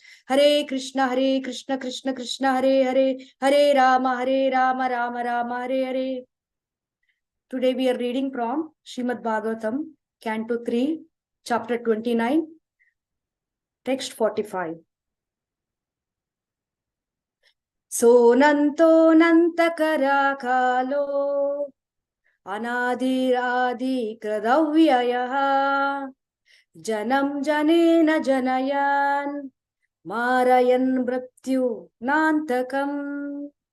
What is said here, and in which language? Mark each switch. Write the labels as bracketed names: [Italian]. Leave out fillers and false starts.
[Sanskrit] हरे Krishna Krishna Krishna Hare Hare Hare Ram Ram Ram Hare Hare. [English] Today we are reading from Srimad Bhagavatam, Canto 3, Chapter 29, Text 45. [Sanskrit] सोनन्तो नन्तकराकालो अनादिरादिकृतव्ययः जनं जनेन जनयन् मारयन् मृत्यु नान्तकम्।